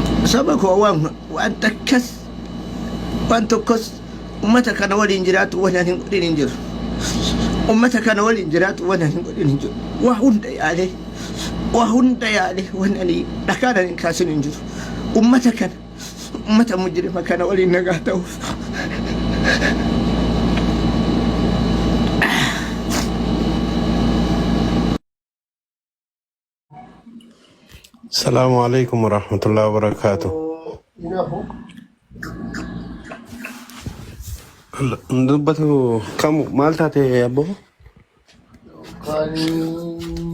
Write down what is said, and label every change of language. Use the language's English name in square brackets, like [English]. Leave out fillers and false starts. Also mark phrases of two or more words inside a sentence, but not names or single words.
[Oromo] saba koo waan takkas waan tokkos ummata kana waliin jiraatu waan hin godhin hin jiru. Ummata kana waliin jiraatu waan hin godhin hin jiru. Waa hunda yaale waan ani dhakaadhaan hin kaasin hin jiru. Ummata kana ummata mujrima kana waliin nagaa ta'uuf. [Arabic] السلام عليكم ورحمة الله وبركاته. ندبته كم مالتها يا أبو؟